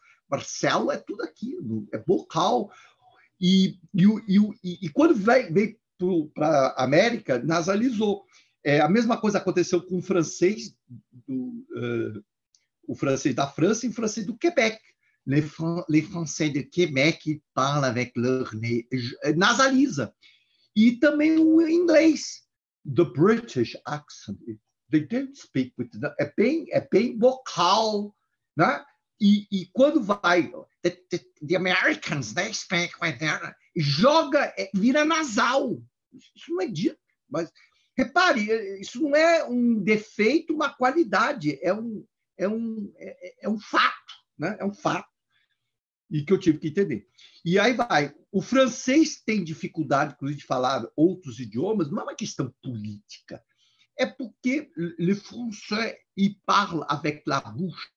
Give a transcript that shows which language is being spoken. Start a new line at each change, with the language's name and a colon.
Portuguese: Marcelo é tudo aquilo, é vocal. E quando veio para a América, nasalizou. A mesma coisa aconteceu com o francês, o francês da França e o francês do Quebec.
French: Les Français de Québec parlent avec leur nez, nasalisa.
Portuguese: E também o inglês,
English: the British accent, they don't speak with,
Portuguese: é bem vocal, né? E quando vai,
English: the Americans, they speak with their,
Portuguese: joga, vira nasal. Isso não é dito, mas repare, isso não é um defeito, uma qualidade, é um fato, né? É um fato. E que eu tive que entender. E aí vai. O francês tem dificuldade, inclusive, de falar outros idiomas, não é uma questão política. É porque
French: les français, ils parlent avec la bouche.